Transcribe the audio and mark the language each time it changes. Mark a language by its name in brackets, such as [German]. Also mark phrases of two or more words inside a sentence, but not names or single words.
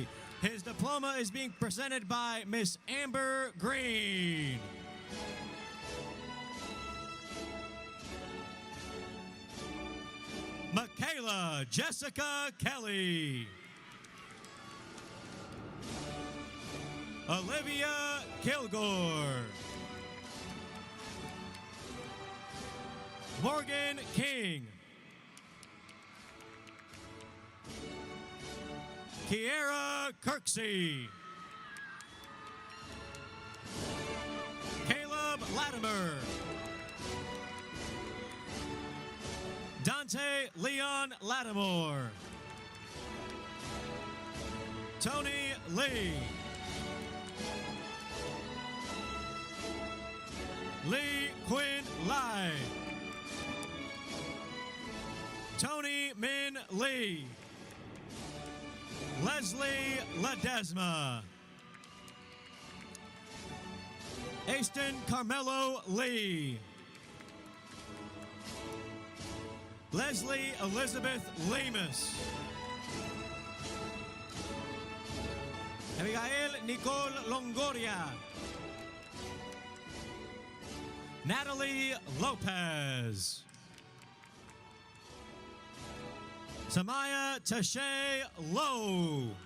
[English] His diploma is being presented by Miss Amber Green. Michaela Jessica Kelly. Olivia Kilgore. Morgan King. Kiera Kirksey. Caleb Latimer. Dante Leon Lattimore. Tony Lee. Lee Quinn Lai. Tony Min Lee. Leslie Ledesma. Aston Carmelo Lee. Leslie Elizabeth Lemus. Abigail Nicole Longoria. Natalie Lopez. Samaya Tashay Lowe.